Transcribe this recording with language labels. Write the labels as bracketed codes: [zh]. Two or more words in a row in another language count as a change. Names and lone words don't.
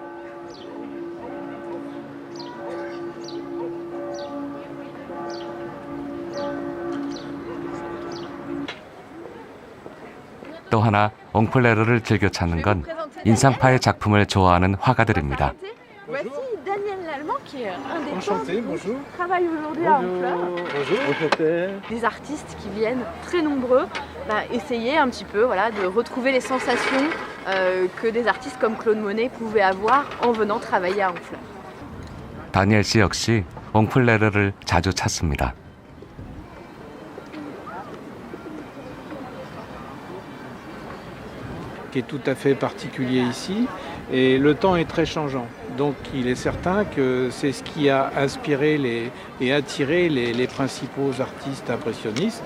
[ko] 또 하나 옹플레르를 즐겨 찾는 건 인상파의 작품을 좋아하는 화가들입니다. [fr] Voici Daniel Lallemand qui est un des Enchanté, peintres bonjour. qui travaille aujourd'hui à Honfleur. Bonjour. Des artistes qui viennent très nombreux essayer un petit peu de retrouver les sensations que des artistes comme Claude Monet pouvaient avoir en venant travailler à Honfleur. [ko] 다니엘 씨 역시 옹플레르를 자주 찾습니다. [fr] Qui est tout à fait particulier ici, et le temps est très changeant. Donc il est certain que c'est ce qui a inspiré et attiré les principaux artistes impressionnistes.